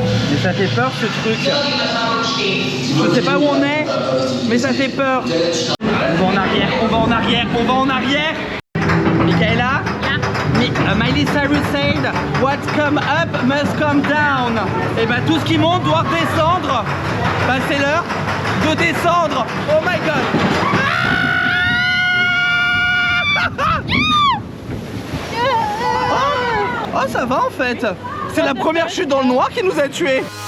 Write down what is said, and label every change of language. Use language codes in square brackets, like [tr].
[fr] Mais ça fait peur ce truc. Je sais pas où on est, mais ça fait peur. On va en arrière, on va en arrière, on va en arrière. Michaela? [en] Miley Cyrus said, what come up must come down. [fr] Et bah tout ce qui monte doit descendre. Bah c'est l'heure de descendre. [en] Oh my god. [fr] Oh ça va en fait. C'est la première chute dans le noir qui nous a tués.